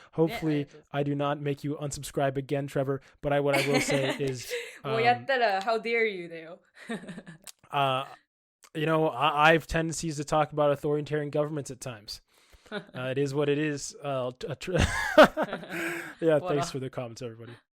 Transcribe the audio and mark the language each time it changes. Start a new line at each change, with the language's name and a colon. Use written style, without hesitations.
English: Hopefully I do not make you unsubscribe again, Trevor, but what I will say is
Japanese: もうやったら
English: how dare you
Japanese: だよ。
English: You know, I have tendencies to talk about authoritarian governments at times. It is what it is. Yeah, thanks for the comments, everybody.